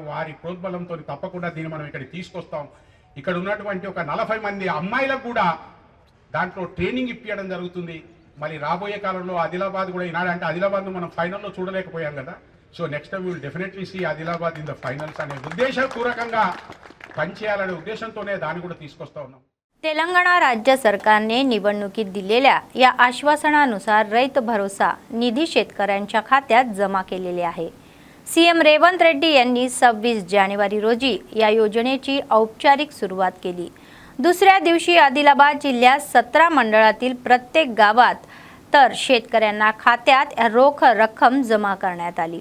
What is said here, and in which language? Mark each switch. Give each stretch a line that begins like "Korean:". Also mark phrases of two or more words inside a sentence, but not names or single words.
Telugu: వారి ప్రోద్బలంతో తప్పకుండా దీన్ని మనం ఇక్కడికి తీసుకొస్తాం। ఇక్కడ ఉన్నటువంటి ఒక 40 మంది అమ్మాయిలకు కూడా దాంట్లో ట్రైనింగ్ ఇప్పించడం జరుగుతుంది। మరి రాబోయే కాలంలో ఆదిలాబాద్ కూడా ఈనాడు అంటే ఆదిలాబాద్ను మనం ఫైనల్లో చూడలేకపోయాం కదా।
English: So next time will definitely see Adilabad in the finals
Telugu: అనే ఉద్దేశపూర్వకంగా పనిచేయాలనే ఉద్దేశంతోనే దాన్ని కూడా తీసుకొస్తా ఉన్నాం।
Marathi: तेलंगणा राज्य सरकारने निवडणुकीत दिलेल्या या आश्वासनानुसार रैत भरोसा निधी शेतकऱ्यांच्या खात्यात जमा केलेले आहे। सीएम रेवंत रेड्डी यांनी 26 जानेवारी रोजी या योजनेची औपचारिक सुरुवात केली। दुसऱ्या दिवशी आदिलाबाद जिल्ह्यात 17 मंडळातील प्रत्येक गावात तर शेतकऱ्यांना खात्यात रोख रक्कम जमा करण्यात आली।